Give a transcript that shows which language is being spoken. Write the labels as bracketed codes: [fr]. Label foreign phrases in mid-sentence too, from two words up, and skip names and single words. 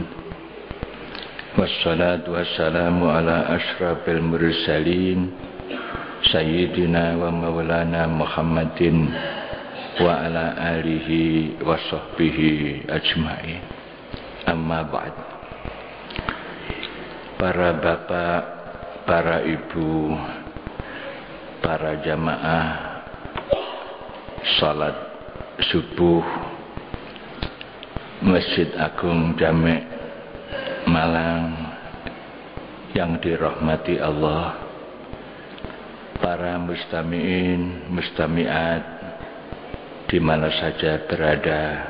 [ar] والصلاة والسلام على أشرف المرسلين سيدنا ومولانا محمد وعلى آله وصحبه أجمعين. أما بعد. [id] Para bapak, para ibu, para jamaah salat subuh Masjid Agung Jami' Malang yang dirahmati Allah, para [ar] مستمعين مستمعات [id] di mana saja berada.